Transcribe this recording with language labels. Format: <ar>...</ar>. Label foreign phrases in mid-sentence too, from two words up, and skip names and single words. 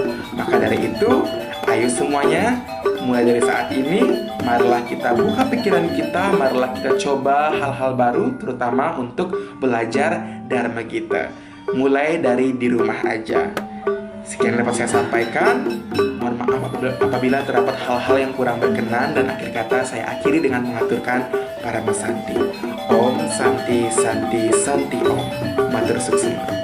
<id>Maka dari itu, ayo semuanya, mulai dari saat ini, marilah kita buka pikiran kita, marilah kita coba hal-hal baru, terutama untuk belajar Dharma Gita. Mulai dari di rumah aja. Sekian yang dapat saya sampaikan. Mohon maaf apabila terdapat hal-hal yang kurang berkenan, dan akhir kata saya akhiri dengan mengaturkan Parama Santi.</id> <sa>Om Santi Santi Santi Om.</sa> <ban>Matur suksema.</ban>